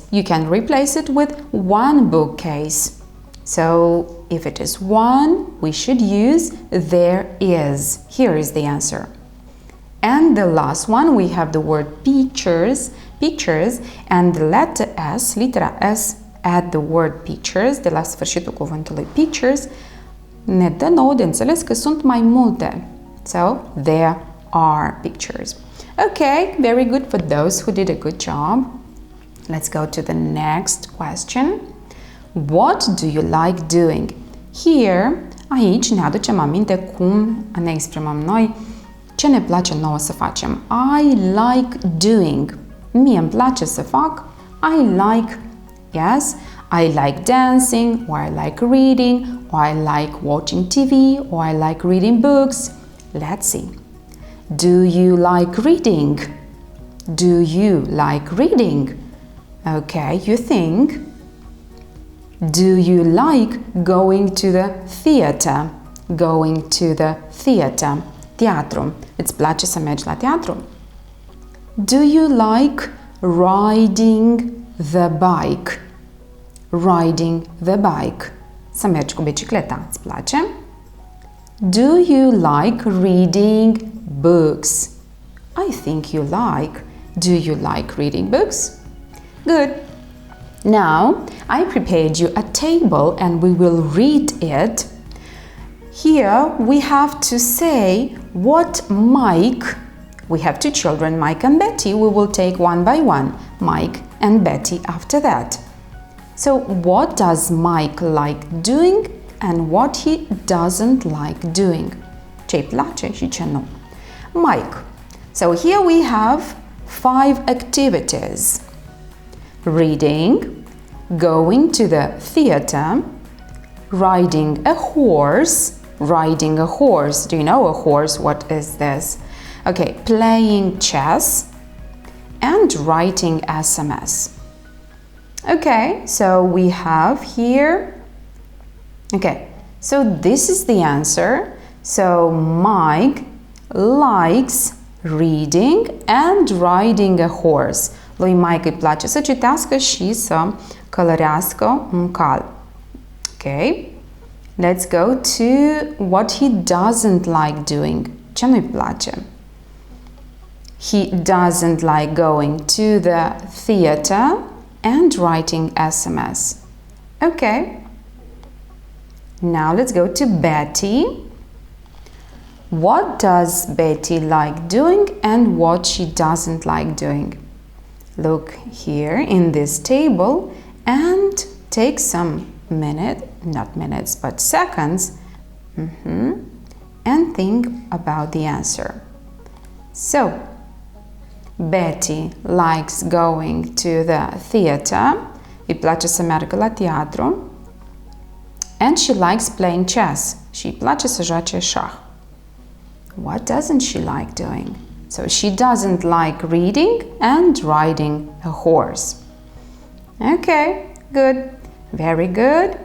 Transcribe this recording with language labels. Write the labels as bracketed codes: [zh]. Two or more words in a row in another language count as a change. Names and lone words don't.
[en] You can replace it with one bookcase. So if it is one, we should use there is. Here is the answer. And the last one, we have the word pictures, and the letter S, [ro] litera S, [en] at the word pictures, [ro] de la sfârșitul cuvântului pictures, ne dă nouă de înțeles că sunt mai multe. [en] So, there are pictures. Okay, very good for those who did a good job. Let's go to the next question. What do you like doing? Here, [ro] aici ne aducem aminte cum ne exprimăm noi, ce ne place nouă să facem. [en] I like doing. [ro] Mie îmi place să fac. [en] I like, yes, I like dancing, or I like reading, or I like watching TV, or I like reading books. Let's see. Do you like reading? Do you like reading? Okay, you think. Do you like going to the theater? Going to the theater. [ro] Teatru. Îți place să mergi la teatru? [en] Do you like riding the bike? Riding the bike. [ro] Să mergi cu bicicleta. Îți place? [en] Do you like reading books? I think you like. Do you like reading books? Good. Now, I prepared you a table and we will read it. Here we have to say what Mike, we have two children, Mike and Betty, we will take one by one, Mike and Betty after that. So what does Mike like doing and what he doesn't like doing? [ro] Ce-i place și ce nu. [en] Mike. So here we have 5 activities. Reading, going to the theater, riding a horse. Riding a horse. Do you know a horse? What is this? Okay, playing chess and writing SMS. Okay, so we have here. Okay, so this is the answer. So Mike likes reading and riding a horse. [ro] Lui Mike îi place să citească și să călărească un cal. [en] Okay, let's go to what he doesn't like doing. [ro] Ce nu-i place? [en] He doesn't like going to the theater and writing SMS. Okay, now let's go to Betty. What does Betty like doing and what she doesn't like doing? Look here in this table and take some not minutes, but seconds, and think about the answer. So, Betty likes going to the theater. [ro] Îi place să meargă la teatru. [en] And she likes playing chess. [ro] Și îi place să joace șah. [en] What doesn't she like doing? So she doesn't like reading and riding a horse. Okay, good. Very good.